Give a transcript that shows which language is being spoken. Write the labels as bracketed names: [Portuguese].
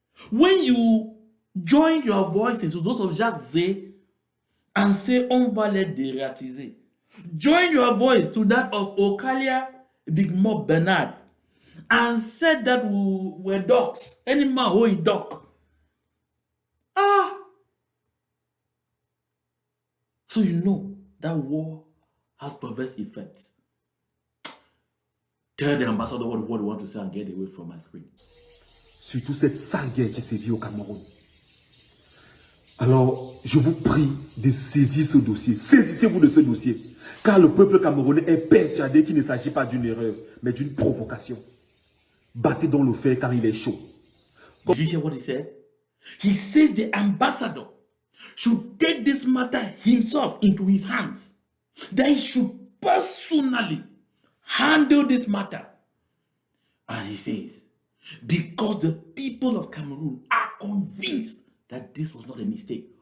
[English] When you join your voices to those of Jacques Zé and say [French] on va les dératiser, [English] join your voice to that of Okalia Big Mob Bernard and said that we were dogs. Any man who is dog. So you know that war has perverse effects. Tell the ambassador what you want to say and get away from my screen. [French] Surtout cette sale guerre qui sévit au Cameroun. Alors, je vous prie de saisir ce dossier. Saisissez-vous de ce dossier. Car le peuple camerounais est persuadé qu'il ne s'agit pas d'une erreur, mais d'une provocation. Battez donc le fer car il est chaud. [English] Did you hear what he said? He says the ambassador should take this matter himself into his hands. That he should personally handle this matter. And he says, because the people of Cameroon are convinced that this was not a mistake.